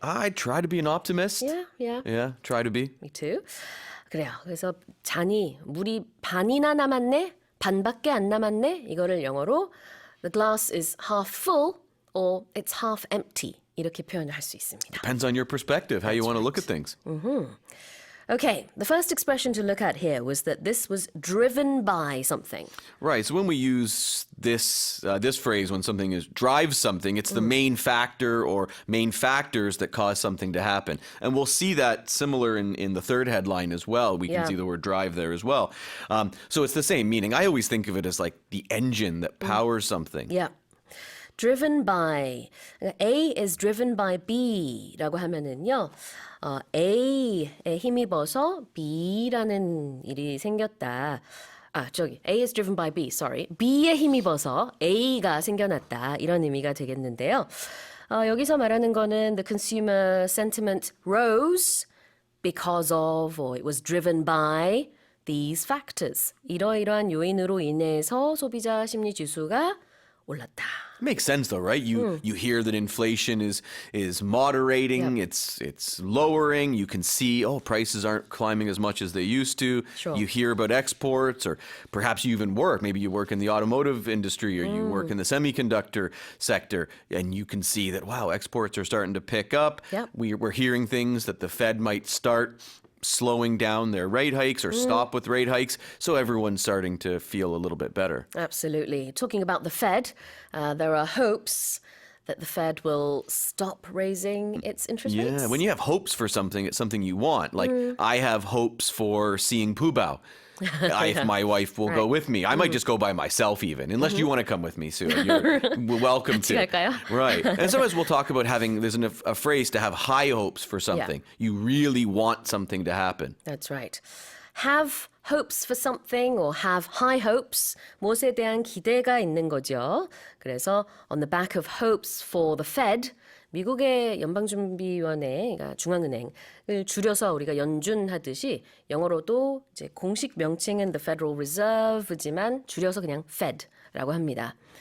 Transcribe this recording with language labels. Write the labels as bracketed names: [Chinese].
[English] I try to be an optimist. Yeah. Yeah, try to be. Me too. [Korean] 그래요. 그래서 물이 반이나 남았네? 반밖에 안 남았네? 이거를 영어로 [English] the glass is half full or it's half empty [Korean] 이렇게 표현을 할 수 있습니다. [English] Depends on your perspective, how you want to look at things. Okay, the first expression to look at here was that this was driven by something. Right. So when we use this phrase, when something drives something, it's the main factor or main factors that cause something to happen. And we'll see that similar in the third headline as well. We can Yeah. see the word drive there as well. So it's the same meaning. I always think of it as like the engine that powers something. Yeah. Driven by. A is driven by B라고 하면은요. [Korean] A에 힘입어서 B라는 일이 생겼다. [English] A is driven by B, sorry. [Korean] B에 힘입어서 A가 생겨났다. 이런 의미가 되겠는데요. 여기서 말하는 거는 [English] the consumer sentiment rose because of or it was driven by these factors. [Korean] 이러이러한 요인으로 인해서 소비자 심리 지수가 올랐다. [English] Makes sense though, right? You hear that inflation is moderating, Yep. it's lowering. You can see, prices aren't climbing as much as they used to. Sure. You hear about exports, or perhaps you even work. Maybe you work in the automotive industry or you work in the semiconductor sector, and you can see that, wow, exports are starting to pick up. Yep. We're hearing things that the Fed might start slowing down their rate hikes or stop with rate hikes. So everyone's starting to feel a little bit better. Absolutely. Talking about the Fed, there are hopes that the Fed will stop raising its interest rates. Yeah, when you have hopes for something, it's something you want. Like, I have hopes for seeing Pooh Bao. If my wife will go with me. I might just go by myself even, unless you want to come with me, Sue. You're welcome to. [Korean] 갈까요? [English] Right. And sometimes we'll talk about there's a phrase to have high hopes for something. You really want something to happen. That's right. Have hopes for something or have high hopes. [Korean] 무엇에 대한 기대가 있는 거죠. 그래서 [English] on the back of hopes for the Fed, [Korean] 미국의 연방준비위원회, 그러니까 중앙은행을 줄여서 우리가 연준하듯이 영어로도 이제 공식 명칭은 the Federal Reserve지만 줄여서 그냥 Fed라고 합니다.